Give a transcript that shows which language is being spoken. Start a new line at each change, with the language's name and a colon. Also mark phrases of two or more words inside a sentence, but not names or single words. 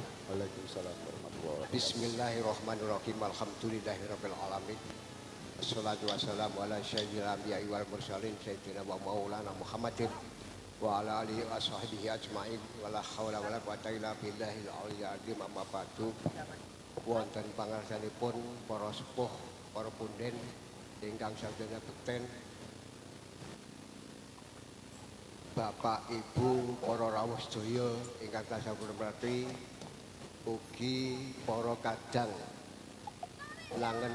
Arabic: وعليكم السلام ورحمة الله وبركاته. بسم الله الرحمن الرحيم الحمد لله رب العالمين. والصلاة والسلام على سيد الأنبياء والمرسلين سيدنا ومولانا محمد وعلى آله وصحبه أجمعين. ولا حول ولا قوة إلا بالله العلي العظيم. أما بعد.
Javanese: Wonten pangarsanipun para sepuh, para punden ingkang sadaya bekten, Bapak Ibu para rawuh sedaya ingkang tansah hormati, ugi para kadang langen